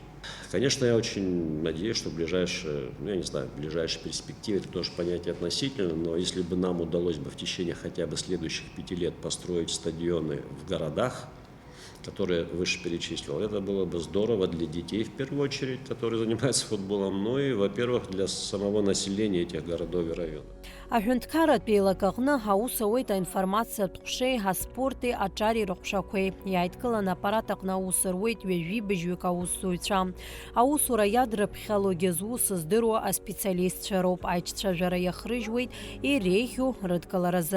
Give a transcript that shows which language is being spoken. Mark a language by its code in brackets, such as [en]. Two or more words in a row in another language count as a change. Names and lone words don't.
[ru] Конечно, я очень надеюсь, что в ближайшей перспективе, это тоже понятие относительно, но если бы нам удалось бы в течение хотя бы следующих 5 лет построить стадионы в городах, которые выше перечислил, это было бы здорово для детей в первую очередь, которые занимаются футболом, и, во-первых, для самого населения этих городов и районов. [ab] Аҳәынҭқарратә еилакаҟны ҳаус ауеит аинформациатә ҟәшеи ҳаспорти аҿари рыҟәшақәеи. Иааидкыланы аппарат аҟны аус руеит ҩажәи-быжьҩык аусзуҩцәа. Аусура иадрыԥхьалогьы зус здыруа аспециалистцәа роуп. Аиҿцәажәара иахрыжьуеит иреиӷьу рыдкыларазы.